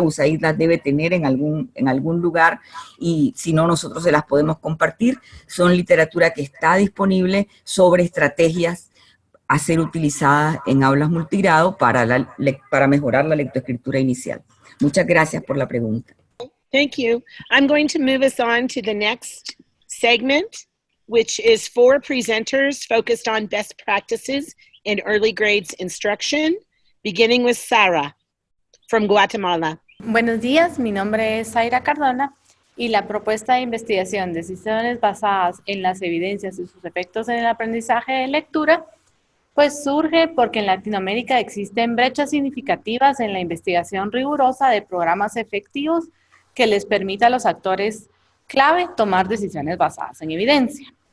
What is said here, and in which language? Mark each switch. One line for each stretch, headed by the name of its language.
Spanish: USAID las debe tener en algún lugar y si no nosotros se las podemos compartir. Son literatura que está disponible sobre estrategias a ser utilizadas en aulas multigrado para mejorar la lectoescritura inicial. Muchas gracias por la pregunta.
English: Thank you. I'm going to move us on to the next segment, which is 4 presenters focused on best practices in early grades instruction, beginning with Sara from Guatemala.
Spanish: Buenos días, mi nombre es Zaira Cardona y la propuesta de investigación de decisiones basadas en las evidencias y sus efectos en el aprendizaje de lectura pues surge porque en Latinoamérica existen brechas significativas en la investigación rigurosa de programas efectivos que les permita a los actores clave tomar decisiones basadas en evidencia.